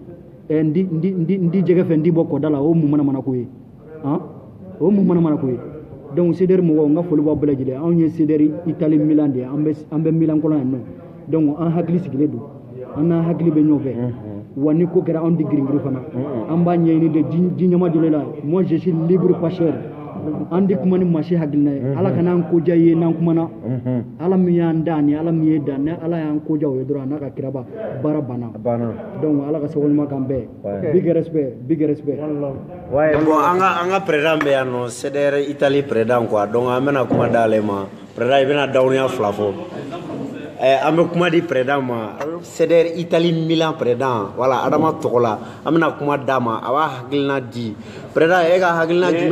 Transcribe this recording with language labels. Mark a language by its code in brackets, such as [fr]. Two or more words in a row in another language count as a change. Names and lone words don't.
[bm] ndi jɛgɛ fɛ ndi bɔ kɔda la o mun mana ko ye o mun mana ko ye donc CDR mɔgɔw n ka foli b'aw bɛɛ lajɛlen anw ye CDR Italie Milan de ye an bɛ Milan kɔnɔ yan nɔ donc an hakili sigilen don an n'an hakili bɛ ɲɔgɔn fɛ wa ni ko kɛra anw di girin fana an b'a ɲɛɲini de ji ɲɛma jɔlen la [fr] moi je suis libre pas cher [bm] an di kuma ni maa si hakilina ye Ala kana an koja ye n'an kumana Ala min y'an da ni Ala min ye da ni Ala y'an koja o ye dɔrɔn a n'a ka kiraba baara banna donc Ala ka sago ɲuman k'an bɛɛ [en] big respect [fr] ouais bon [bm] an ka président bɛ yan nɔ CDR Italie [fr] président quoi [bm] donc an bɛna kuma d'ale ma président i bɛna dawunya fila fɔ an bɛ kuma di président ma CDR Italie Milan président voilà Adama tɔgɔ la an bɛna kuma d'a ma a b'a hakilina di président e ka hakilina jumɛn